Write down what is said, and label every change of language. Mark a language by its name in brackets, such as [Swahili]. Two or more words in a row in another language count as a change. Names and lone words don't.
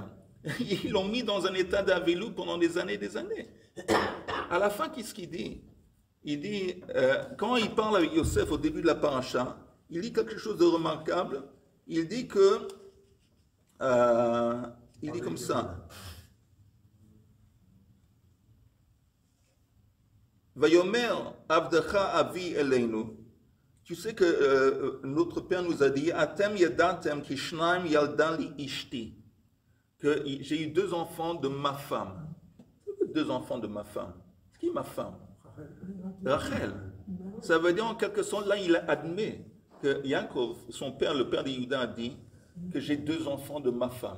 [French] Ils l'ont mis dans un état d'avelou pendant des années et des années. À la fin, qu'est-ce qu'il dit? Il dit, quand il parle avec Yosef au début de la paracha, il dit quelque chose de remarquable. Il dit que, il dit comme ça. [Hebrew] ויאמר עבדך אבי אלינו. [French] Tu sais que notre père nous a dit, [Hebrew] אתם ידעתם כי שנים ילדה לי אשתי. [French] Que j'ai eu 2 enfants de ma femme. 2 enfants de ma femme. Qui est ma femme? Rachel. Ça veut dire en quelque sorte, là, il admet que Yaakov, son père, le père de Yehuda, a dit que j'ai 2 enfants de ma femme.